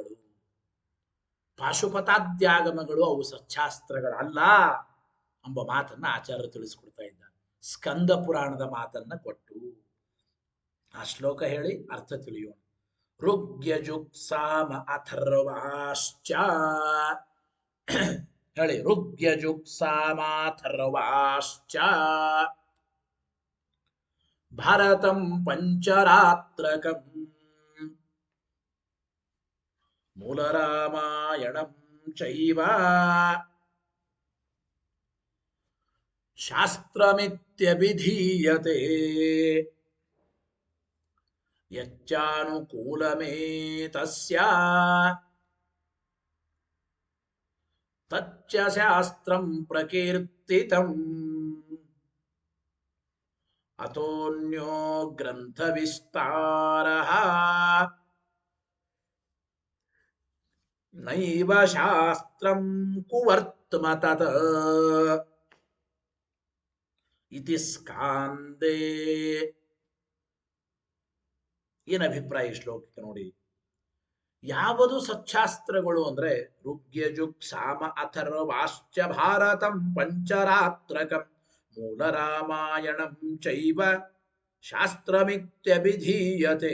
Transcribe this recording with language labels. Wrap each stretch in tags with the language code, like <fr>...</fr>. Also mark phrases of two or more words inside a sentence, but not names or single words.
<kn>ಪಾಶುಪತಾದ್ಯಾಗಮಗಳು ಅವು ಸಚ್ಛಾಸ್ತ್ರಗಳಲ್ಲ ಎಂಬ ಮಾತನ್ನ ಆಚಾರ್ಯರು ತಿಳಿಸ್ಕೊಡ್ತಾ ಇದ್ದಾರೆ. ಸ್ಕಂದ ಪುರಾಣದ ಮಾತನ್ನ ಕೊಟ್ಟು ಆ ಶ್ಲೋಕ ಹೇಳಿ ಅರ್ಥ ತಿಳಿಯೋಣ.</kn> <sa>ಋಗ್ಯಜುಕ್ಸಾಮ ಅಥರ್ವಾಶ್ಚ ಹೇಳಿ. ಋಗ್ಯಜುಕ್ಸಾಮಾಥರ್ವಾಶ್ಚ ಭಾರತಂ ಪಂಚರಾತ್ರಕಂ ಮೂಲರಾಮಾಯಣಂ ಚೈವ ಶಾಸ್ತ್ರಮಿತ್ಯಭಿಧೀಯತೆ ಯಚ್ಚಾನುಕೂಲಮೇತಸ್ಯ ತಚ್ಚ ಶಾಸ್ತ್ರಂ ಪ್ರಕೀರ್ತಿತಂ ಅತೋನ್ಯೋ ಗ್ರಂಥ ವಿಸ್ತಾರಃ ನೈವ ಶಾಸ್ತ್ರಂ ಕುವರ್ತಮ ತತ್ ಇತಿ ಸ್ಕಾಂದೇ.</sa> <kn>ಏನ್ ಅಭಿಪ್ರಾಯ ಶ್ಲೋಕಕ್ಕೆ ನೋಡಿ. ಯಾವುದು ಸಚ್ಛಾಸ್ತ್ರಗಳು ಅಂದ್ರೆ</kn> <sa>ಋಗ್ಯಜುಕ್ ಸಾಮ ಅಥರ್ವಾಶ್ಚ ಭಾರತಂ ಪಂಚರಾತ್ರಕಂ ಮೂಲ ರಾಮಾಯಣಂ ಚೈವ ಶಾಸ್ತ್ರಮಿತ್ಯಭಿಧೀಯತೆ.</sa>